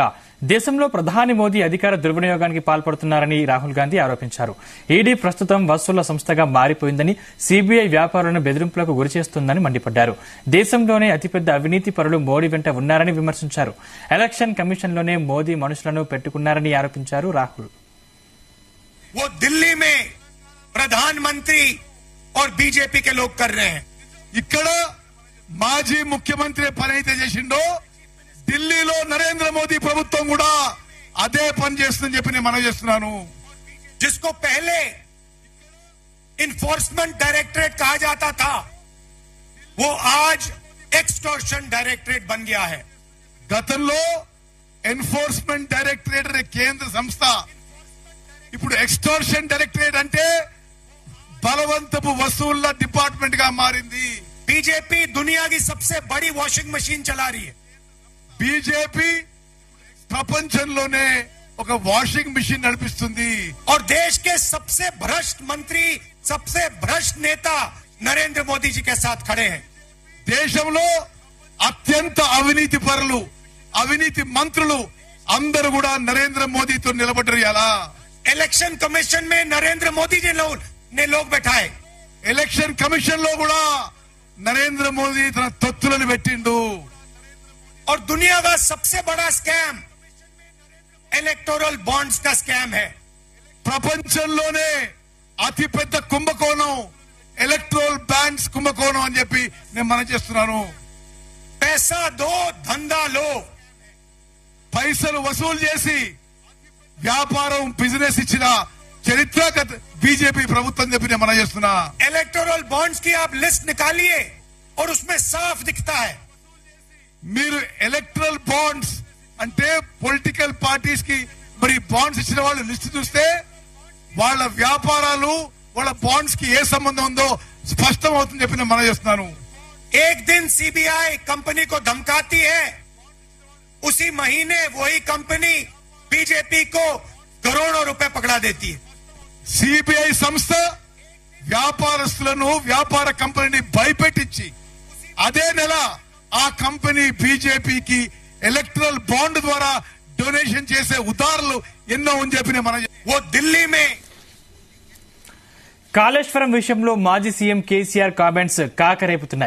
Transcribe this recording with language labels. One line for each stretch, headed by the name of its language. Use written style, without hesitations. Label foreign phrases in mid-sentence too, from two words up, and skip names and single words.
Telugu: దేశంలో ప్రధాని మోదీ అధికార దుర్వినియోగానికి పాల్పడుతున్నారని రాహుల్ గాంధీ ఆరోపించారు. ఈడీ ప్రస్తుతం వసూళ్ల సంస్థగా మారిపోయిందని, సీబీఐ వ్యాపారులను బెదిరింపులకు గురిచేస్తుందని మండిపడ్డారు. దేశంలోనే అతిపెద్ద అవినీతి పరులు మోడీ వెంట ఉన్నారని విమర్శించారు.
English: election commissionలోనే
Telugu: మోదీ మనుషులను పెట్టుకున్నారని ఆరోపించారు రాహుల్.
Hindi: वो दिल्ली में प्रधानमंत्री और बीजेपी के लोग कर रहे हैं.
Telugu: ఇక్కడ మాజీ ముఖ్యమంత్రి పని అయితే చేసిండో ఢిల్లీలో నరేంద్ర మోదీ ప్రభుత్వం కూడా అదే పని చేస్తుందని చెప్పి నేను మనవి చేస్తున్నాను.
Hindi: जिसको पहले
English: enforcement directorate
Hindi: कहा जाता था वो आज
English: extortion directorate
Hindi: बन गया है.
Telugu: గతంలో
English: enforcement directorate
Telugu: అనే కేంద్ర సంస్థ ఇప్పుడు
English: extortion directorate
Telugu: అంటే బలవంతపు వసూళ్ల డిపార్ట్మెంట్ గా మారింది.
Hindi: बीजेपी दुनिया की सबसे बड़ी
English: washing machine
Hindi: चला रही है.
Telugu: बीजेपी ప్రపంచంలోనే ఒక
English: washing machine
Telugu: నడిపిస్తుంది.
Hindi: और देश के सबसे भ्रष्ट मंत्री, सबसे भ्रष्ट नेता नरेंद्र मोदी जी के साथ खड़े हैं.
Telugu: దేశంలో అత్యంత అవినీతి పరులు, అవినీతి మంత్రులు అందరూ కూడా నరేంద్ర మోదీతో నిలబడ్డారు.
Hindi: ఎలా
English: election commission
Hindi: में नरेंद्र मोदी जी ने लोग बैठाए.
English: election commission
Telugu: లో కూడా नरेंद्र मोदी తన తొత్తులను పెట్టిండు.
Hindi: और दुनिया का सबसे बड़ा स्कैम
English: electoral bonds
Hindi: का स्कैम है.
Telugu: ప్రపంచంలోనే అతి పెద్ద కుంభకోణం
English: electoral bonds
Telugu: కుంభకోణం అని చెప్పి నేను మనవి చేస్తున్నాను.
Hindi: पैसा दो धंधा लो.
Telugu: పైసలు వసూలు చేసి వ్యాపారం బిజినెస్ ఇచ్చిన చరిత్ర बीजेपी ప్రభుత్వం చెప్పి నేను మనవి చేస్తున్నా.
English: electoral bonds
Hindi: की आप लिस्ट निकालिए और उसमें साफ दिखता है.
Telugu: మీరు
English: electoral bonds
Telugu: అంటే
English: political parties
Telugu: కి మరి బాండ్స్ ఇచ్చిన వాళ్ళు లిస్ట్ చూస్తే వాళ్ళ వ్యాపారాలు, వాళ్ళ బాండ్స్ కి ఏ సంబంధం ఉందో స్పష్టం అవుతుంది చెప్పి నేను మనవి చేస్తున్నాను.
Hindi: एक दिन सीबीआई कंपनी को धमकाती है, उसी महीने वही कंपनी बीजेपी को करोड़ों रुपए पकड़ा देती है.
Telugu: सीबीआई సంస్థ వ్యాపారస్తులను, వ్యాపార కంపెనీని భయపెట్టించి అదే నెల ఆ కంపెనీ బీజేపీకి
English: electoral bond
Telugu: ద్వారా డొనేషన్ చేసే ఉదాహరణలు ఎన్నో అని చెప్పి మన ఓ ఢిల్లీ మే. కాళేశ్వరం విషయంలో మాజీ సీఎం కేసీఆర్ కామెంట్స్ కాకరేపుతున్నాయి.